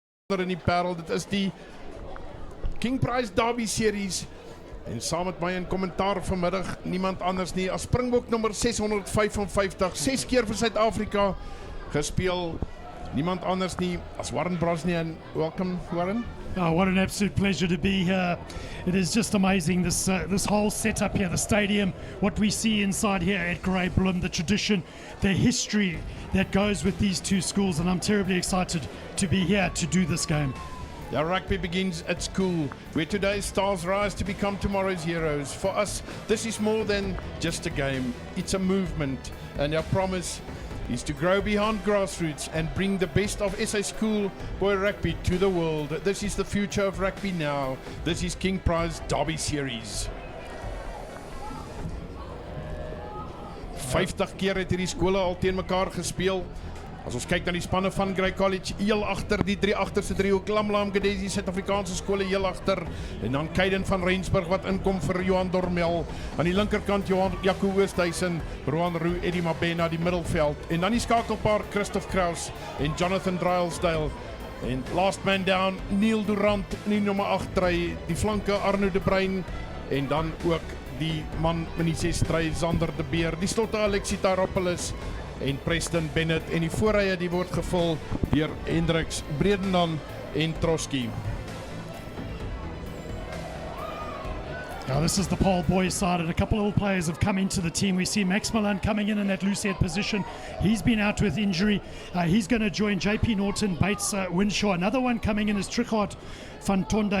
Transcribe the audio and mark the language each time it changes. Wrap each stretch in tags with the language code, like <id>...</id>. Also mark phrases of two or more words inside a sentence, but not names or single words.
<af>in die Parel. Dit is die King Prize Derby series. En saam met my in kommentaar vanmiddag niemand anders nie as Springbok nommer 655, 6 keer vir Suid-Afrika gespeel. Niemand anders nie as Warren Brosnan.</af> <en>Welcome, Warren. Oh, what an absolute pleasure to be here. It is just amazing, this whole setup here, the stadium, what we see inside here at Grey Bloom, the tradition, the history that goes with these two schools, and I'm terribly excited to be here to do this game. Yeah, rugby begins at school, where today's stars rise to become tomorrow's heroes. For us, this is more than just a game. It's a movement, and our promise is to grow beyond grassroots and bring the best of SA schoolboy rugby to the world. This is the future of rugby now. This is King Prize Derby Series.</en> <af>50 keer het hierdie skole al teen mekaar gespeel. As ons kyk na die spanne van Grey College, heel agter die drie agterste driehoek, Lamlam Gedesi, Suid-Afrikaanse skole heel agter, en dan Kaiden van Rensburg wat inkom vir Johan Dormel, aan die linkerkant Jaco Oosthuizen, Roan Roux, Eddie Mabena die middelveld, en dan die skakelpaar Christoph Kraus en Jonathan Drylesdale, en</af> <en>last man down</en> <af>Neil Durant in die nommer 8 try, die flanke Arno de Bruin, en dan ook die man in die 6 try Zander de Beer, die slotte Alexi Taropoulos en Preston Bennett, en die voorrye die word gevul deur Hendricks, Bredendan en Trotsky.</af> <en>Now this is the Paul Boys side, and a couple of players have come into the team. We see Max Milan coming in that loose head position. He's been out with injury. He's going to join JP Norton, Bates, Winshaw. Another one coming in is Trichard van Tonda.</en>